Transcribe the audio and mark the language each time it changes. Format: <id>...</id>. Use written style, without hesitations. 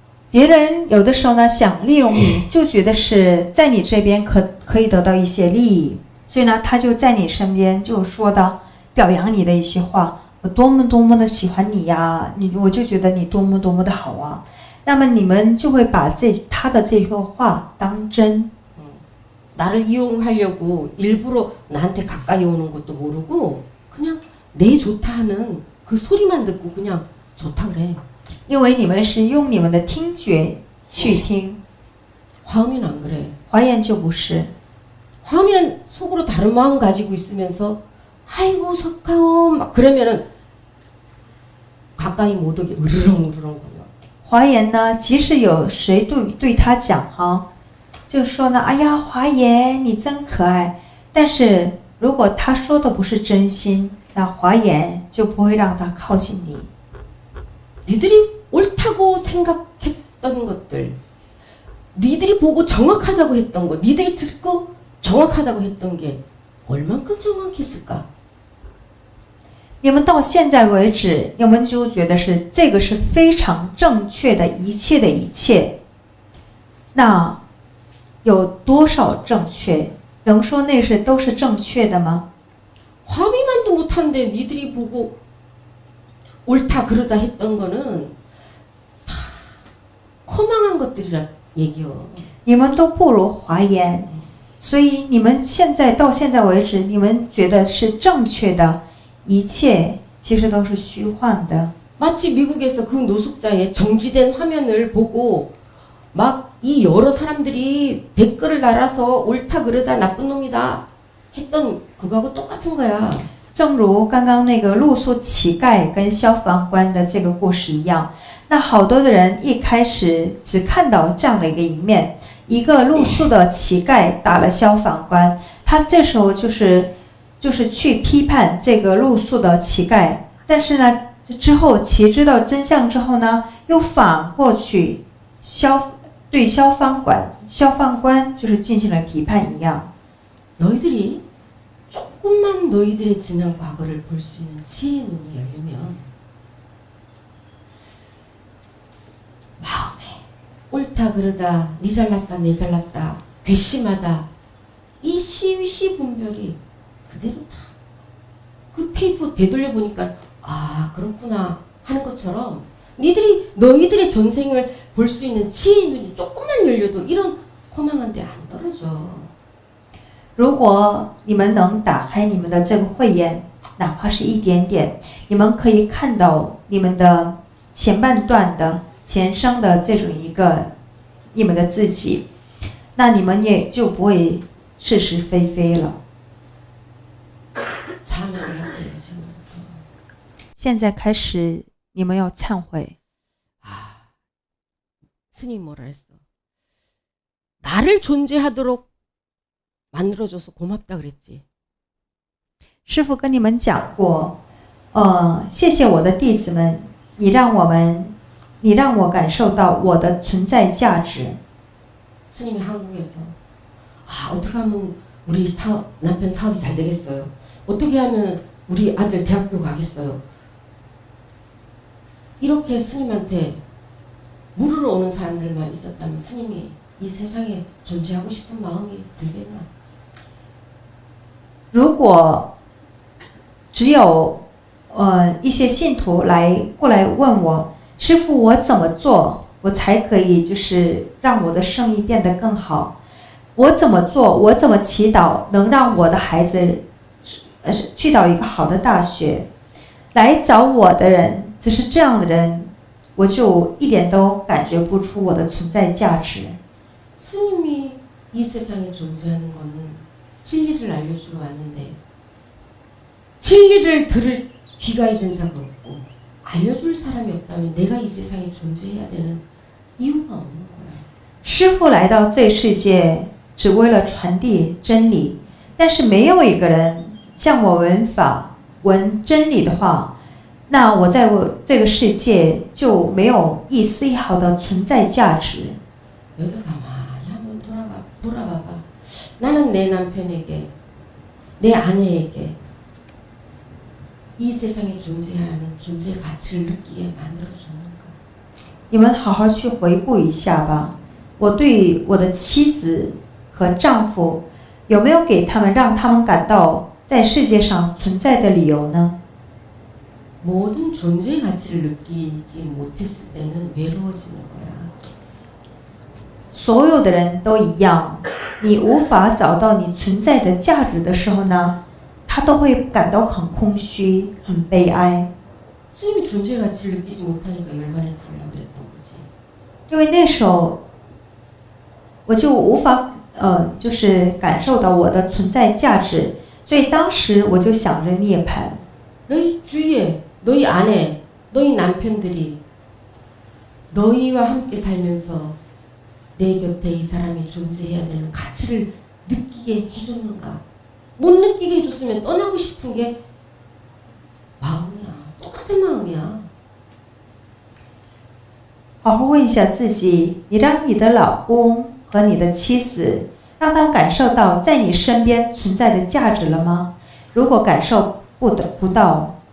<zh>别人有的时候呢想利用你，就觉得是在你这边可以得到一些利益，所以呢他就在你身边就说到表扬你的一些话，我多么多么的喜欢你呀，我就觉得你多么多么的好啊。那么你们就会把他的这些话当真。</zh> <ko>나를 이용하려고 일부러 나한테 가까이 오는 것도 모르고 그냥 내 좋다 하는 그 소리만 듣고 그냥 좋다 그래.</ko> <zh>因为你们是用你们的听觉去听，</zh> <ko>화엄이는 안 그래.</ko> <zh>华严就不是。</zh> <ko>화엄이는 속으로 다른 마음 가지고 있으면서 아이고 석하오 막 그러면은 가까이 못 오게 으르렁거려.</ko> <zh>华严呢，即使有谁对他讲哈，就说呢，哎呀，华严你真可爱。但是如果他说的不是真心，那华严就不会让他靠近你。</zh> <ko>니들이 옳다고 생각했던 것들, 니들이 보고 정확하다고 했던 것, 니들이 듣고 정확하다고 했던 게 얼만큼 정확했을까?</ko> <zh>你们到现在为止，你们就觉得是这个是非常正确的一切的一切。那有多少正确？能说那是都是正确的吗？</zh> <ko>화비만도 못하는데 니들이 보고 옳다 그러다 했던 거는 다 허망한 것들이라 얘기요.</ko> <zh>你们都不如华严，所以你们现在到现在为止，你们觉得是正确的一切，其实都是虚幻的。</zh> <ko>마치 미국에서 그 노숙자의 정지된 화면을 보고 막 이 여러 사람들이 댓글을 달아서 옳다 그러다 나쁜 놈이다 했던 그거하고 똑같은 거야.</ko> <zh>正如刚刚那个露宿乞丐跟消防官的这个故事一样，那好多的人一开始只看到这样的一个一面，一个露宿的乞丐打了消防官，他这时候就是去批判这个露宿的乞丐，但是呢，之后其知道真相之后呢，又反过去对消防官就是进行了批判一样。</zh> <ko>너희들이 조금만 너희들의 지난 과거를 볼 수 있는 지혜의 눈이 열리면 마음에 옳다 그러다 니 잘났다 내 잘났다 괘씸하다 이 시위시 분별이 그대로 다 그 테이프 되돌려 보니까 아 그렇구나 하는 것처럼 너희들의 전생을 볼 수 있는 지혜의 눈이 조금만 열려도 이런 허망한 데 안 떨어져.</ko> <zh>如果你们能打开你们的这个慧眼，哪怕是一点点，你们可以看到你们的前半段的前生的这种一个你们的自己，那你们也就不会是是非非了。</zh> <ko>참여를 하세요 지금부터.</ko> <zh>现在开始，你们要忏悔。</zh> <ko>아, 스님 뭐라 했어? 나를 존재하도록 만들어줘서 고맙다 그랬지.</ko> <zh>师父跟你们讲过，谢谢我的弟子们，你让我感受到我的存在价值。</zh> <ko>스님이 한국에서 아 어떻게 하면 우리 남편 사업이 잘 되겠어요? 어떻게 하면 우리 아들 대학교 가겠어요? 이렇게 스님한테 물으러 오는 사람들만 있었다면 스님이 이 세상에 존재하고 싶은 마음이 들겠나?</ko> <zh>如果只有一些信徒过来问我，师父，我怎么做，我才可以就是让我的生意变得更好？我怎么做，我怎么祈祷，能让我的孩子去到一个好的大学？来找我的人，就是这样的人，我就一点都感觉不出我的存在价值。</zh> <ko>스님이 이 세상에 존재하는 거는 진리를 알려주러 왔는데 진리를 들을 귀가 있는 자가 없고 알려줄 사람이 없다면 내가 이 세상에 존재해야 되는 이유가 없는 거야.</ko> <zh>师父来到这世界只为了传递真理，但是没有一个人向我闻真理的话，那我在这个世界就没有一丝一毫的存在价值。</zh> <ko>여기서 가만히 한번 돌아봐봐. 나는 내 남편에게, 내 아내에게 이 세상에 존재하는 존재 가치를 느끼게 만들어주는가?</ko> <zh>你们好好去回顾一下吧，我对我的妻子和丈夫有没有给他们让他们感到在世界上存在的理由呢？</zh> <ko>모든 존재의 가치를 느끼지 못했을 때는 외로워지는 거야.</ko> <zh>所有的人都一样，你无法找到你存在的价值的时候呢，他都会感到很空虚、很悲哀。</zh> <ko>스님이 존재의 가치를 느끼지 못하니까 열반에 들으려고 그랬던 거지.</ko> <zh>因为那时候我就无法就是感受到我的存在价值，所以当时我就想着涅槃。</zh> <ko>너희 주위에 너희 아내, 너희 남편들이 너희와 함께 살면서 내 곁에 이 사람이 존재해야 되는 가치를 느끼게 해줬는가? 못 느끼게 해줬으면 떠나고 싶은 게 마음이야. 똑같은 마음이야.</ko> <zh>好好问一下自己，你让你的老公和你的妻子，让他们感受到在你身边存在的价值了吗？如果感受不到，</zh>